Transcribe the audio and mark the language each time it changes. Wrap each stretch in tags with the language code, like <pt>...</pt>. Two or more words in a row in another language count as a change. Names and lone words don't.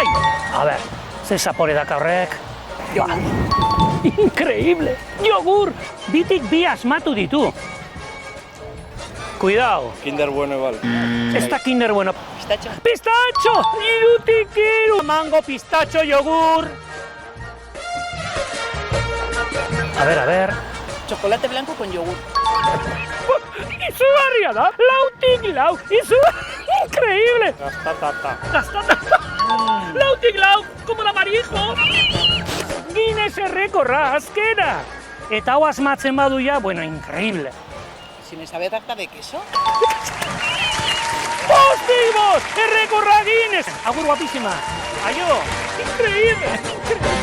<eu>A ber, ze zapore daka horrek.</eu> <es>Joa. Increíble! Jogur!</es> <eu>Bitik bi asmatu ditu. Cuidao. Kinder Bueno ebal. Ez da Kinder Bueno. Pistatxo! Irutik iru! Mango, pistatxo,</eu> <es>yogur. A ver. Chocolate blanco con yogur.</es> <eu>Izugarria da! Lautik lau!</eu> <es>Increíble! Gaztatarta!</es> <eu>Lautik lau!</eu> <es>Como la marijo!</es> <eu>Guinness errekorra, azkena! Eta hau asmatzen badu ja, bueno,</eu> <es>increíble. Si me sabe tarta de queso.</es> <eu>¡Postigos! ¡Errekorra Guinness! Agur guapísima! Aio!</eu> <es>Increíble!</es>